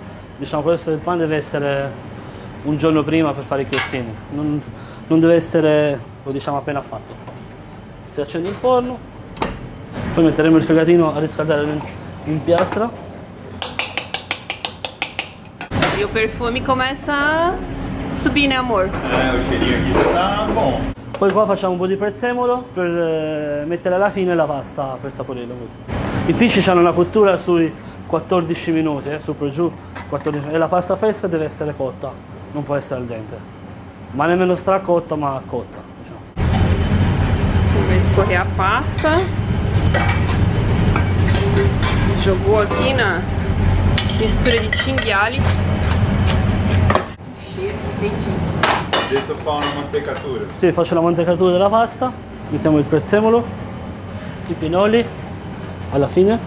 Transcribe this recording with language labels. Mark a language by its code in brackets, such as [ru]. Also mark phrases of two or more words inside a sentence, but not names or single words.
[it] Diciamo, questo il pane deve essere un giorno prima per fare i crostini, non deve essere, lo diciamo, appena fatto. Si accende il forno, poi metteremo il fegatino a riscaldare in piastra. [pt] E o perfume começa a subir, né amor? O cheirinho aqui já tá bom. [it] Poi qua facciamo un po' di prezzemolo per mettere alla fine la pasta per saporirlo. I pisci hanno una cottura sui 14 minuti, su per giù, 14, e la pasta fresca deve essere cotta, non può essere al dente, ma nemmeno stracotta, ma cotta, diciamo. [pt] Vai escorrer a pasta. Jogou aqui na mistura [it] di cinghiali. [pt] Cheiro feitiço. [it] Adesso fa una mantecatura. Sì, faccio la mantecatura della pasta, mettiamo il prezzemolo, i pinoli, alla fine.